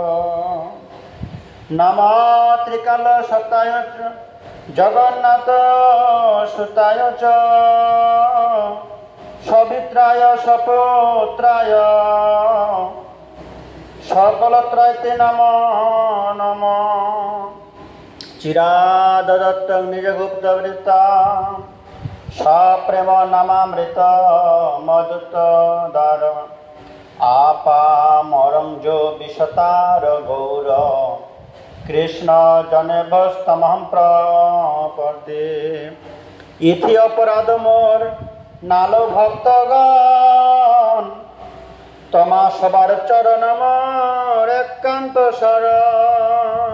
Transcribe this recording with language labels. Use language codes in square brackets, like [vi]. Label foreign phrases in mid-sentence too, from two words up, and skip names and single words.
[sa] নমো ত্রিকালসতায় জগন্নাথ সুতায় চ সবিত্রায় সপুত্রায় সকলত্রয়তে নমো নমঃ। চিরাদদত্তং নিজগুপ্তবৃত্তাং সপ্রেম নামামৃত মধুতদার আপামরং যো বিশতার গৌর কৃষ্ণ জনেবস্তমহং প্রপদ্যে। [bn] ইতি অপরাধ মোর নালো ভক্তগণ তোমা সবার চরণ মোর একান্ত শরণ।